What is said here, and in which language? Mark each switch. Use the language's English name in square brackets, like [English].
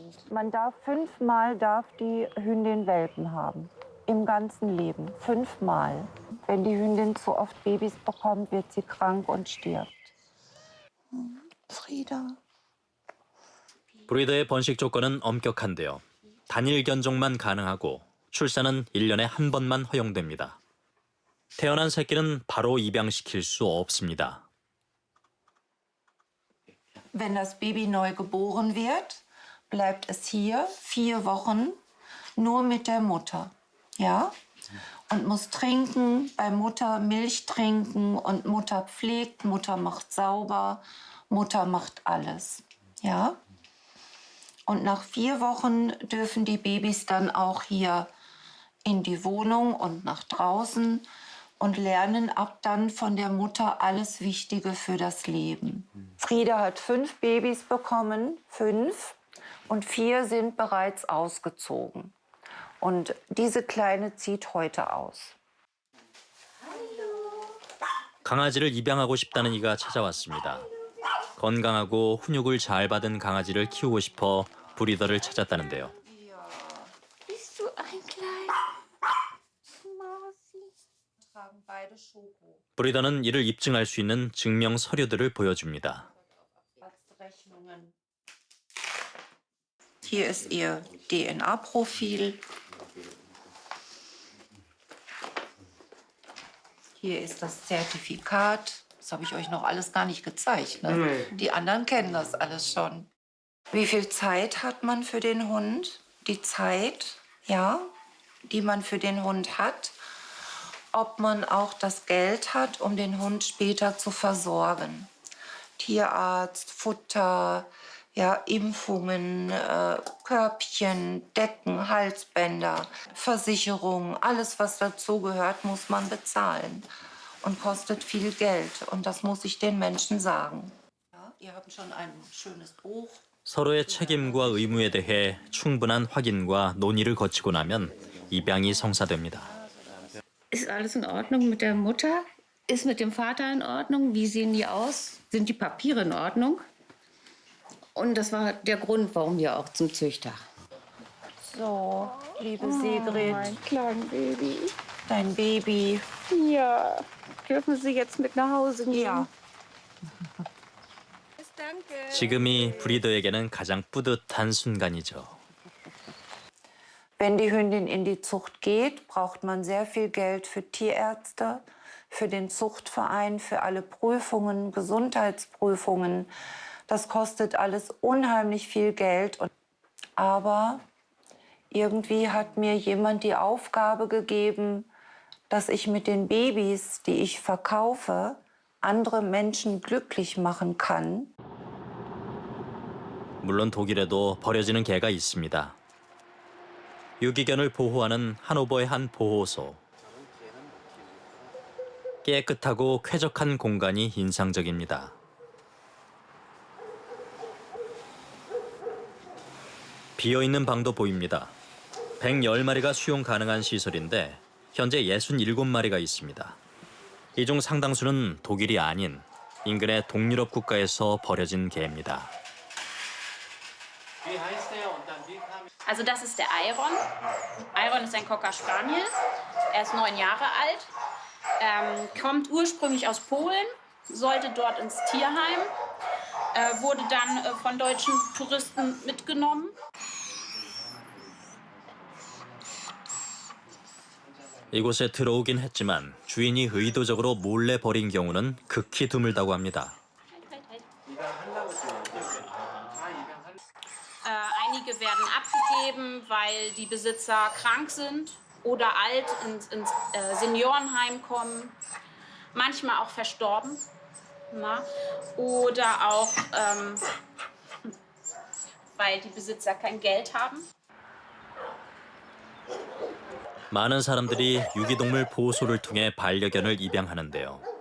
[Korean] Man darf 5-mal die Hündin Welpen haben. Im ganzen Leben. 5-mal. Wenn die Hündin zu oft Babys bekommt, wird sie krank und stirbt. Frieda. 브리더의 번식 조건은 엄격한데요. 단일 견종만 가능하고 출산은 1년에 한 번만 허용됩니다. 태어난 새끼는 바로 입양시킬 수 없습니다. [German] Wenn das Baby neu geboren wird, bleibt es hier 4 Wochen nur mit der Mutter. Ja? Und muss trinken, bei Mutter Milch trinken und Mutter pflegt, Mutter macht sauber, Mutter macht alles. Ja? Und nach 4 Wochen dürfen die Babys dann auch hier in die Wohnung und nach draußen und lernen ab dann von der Mutter alles Wichtige für das Leben. Frieda hat 5 Babys bekommen, 5, und 4 sind bereits ausgezogen. Und diese Kleine zieht heute aus. [Korean] 강아지를 입양하고 싶다는 이가 찾아왔습니다. 건강하고 훈육을 잘 받은 강아지를 키우고 싶어 브리더를 찾았다는데요. [German] Bist du ein kleiner Mausi? Tragen beide Schoko. [Korean] 브리더는 이를 입증할 수 있는 증명 서류들을 보여줍니다. [German] Hier ist ihr DNA-Profil. Hier ist das Zertifikat. Das habe ich euch noch alles gar nicht gezeigt. Ne? Nee. Die anderen kennen das alles schon. Wie viel Zeit hat man für den Hund? Die Zeit, ja, die man für den Hund hat. Ob man auch das Geld hat, um den Hund später zu versorgen. Tierarzt, Futter, ja, Impfungen, Körbchen, Decken, Halsbänder, Versicherung, alles, was dazugehört, muss man bezahlen und kostet viel Geld. Und das muss ich den Menschen sagen. Ja, ihr habt schon ein schönes Buch. [Korean] 서로의 책임과 의무에 대해 충분한 확인과 논의를 거치고 나면 입양이 성사됩니다. [German] Ist alles in Ordnung mit der Mutter? Ist mit dem Vater in Ordnung? Wie sehen die aus? Sind die Papiere in Ordnung? Und das war der Grund, warum wir auch zum Züchter. So, liebe Sigrid. Mein kleines Baby. Dein Baby. Ja. Dürfen Sie jetzt mit nach Hause nehmen? Ja. [Korean] 지금이 브리더에게는 가장 뿌듯한 순간이죠. [German] Wenn die Hündin in die Zucht geht, braucht man sehr viel Geld für Tierärzte, für den Zuchtverein, für alle Prüfungen, Gesundheitsprüfungen. Das kostet alles unheimlich viel Geld. Aber irgendwie hat mir jemand die Aufgabe gegeben, dass ich mit den Babys, die ich verkaufe, andere Menschen glücklich machen kann. [Korean] 물론 독일에도 버려지는 개가 있습니다. 유기견을 보호하는 하노버의 한 보호소. 깨끗하고 쾌적한 공간이 인상적입니다. 비어있는 방도 보입니다. 110마리가 수용 가능한 시설인데 현재 67마리가 있습니다. 이 중 상당수는 독일이 아닌 인근의 동유럽 국가에서 버려진 개입니다. [German] Also das ist der Iron. Iron ist ein Cocker Spaniel. Er ist 9 Jahre alt, kommt ursprünglich aus Polen, sollte dort ins Tierheim, wurde dann von deutschen Touristen mitgenommen. [Korean] 이곳에 들어오긴 했지만 주인이 의도적으로 몰래 버린 경우는 극히 드물다고 합니다. [German] Einige werden abgegeben, weil die Besitzer krank sind oder alt ins Seniorenheim kommen. Manchmal auch verstorben. Na? Oder auch, weil die Besitzer kein Geld haben. [Korean] 많은 사람들이 유기동물 보호소를 통해 반려견을 입양하는데요.